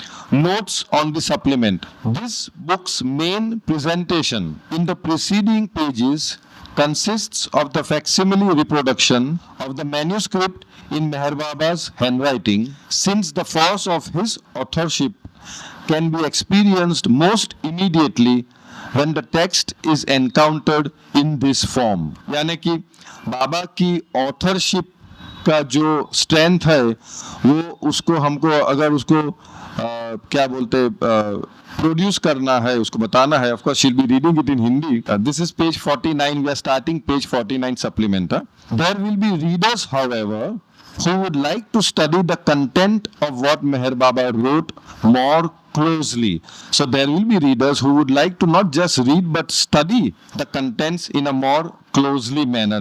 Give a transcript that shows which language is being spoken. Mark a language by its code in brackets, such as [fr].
[en] Notes on the supplement. This book's main presentation in the preceding pages consists of the facsimile reproduction of the manuscript in Meher Baba's handwriting, since the force of his authorship can be experienced most immediately when the text is encountered in this form. [hi] यानी कि बाबा की authorship का जो strength है, वो उसको हमको अगर उसको क्या बोलते प्रोड्यूस करना है, उसको बताना है. [en] Of course she'll be reading it in Hindi. This is page 49. We are starting page 49 supplement. There will be readers, however, who would like to study the content of what Meher Baba wrote more closely. So there will be readers who would like to not just read but study the contents in a more closely manner.